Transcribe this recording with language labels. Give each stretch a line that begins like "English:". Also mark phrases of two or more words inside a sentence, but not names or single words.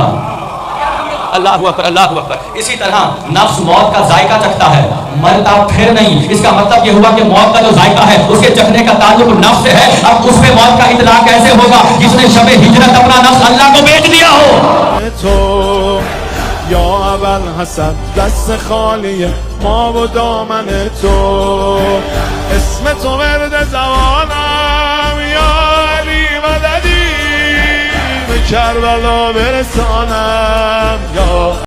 Arabic: اللہ اکبر، اللہ اکبر.
Urdu: اسی طرح نفس موت کا ذائقہ چکھتا ہے، مرتا پھر نہیں. اس کا مطلب یہ ہوا کہ موت کا جو ذائقہ ہے اس کے چکھنے کا تعلق نفس سے ہے. اب اس پہ موت کا اطلاق کیسے ہوگا جس نے شب ہجرت اپنا نفس اللہ کو بیچ دیا ہو.
Persian: تو یا اول حسد دست خالی ما و دامن تو، اسم تو ورد زبانم یا علی مددی به کربلا برسانم یا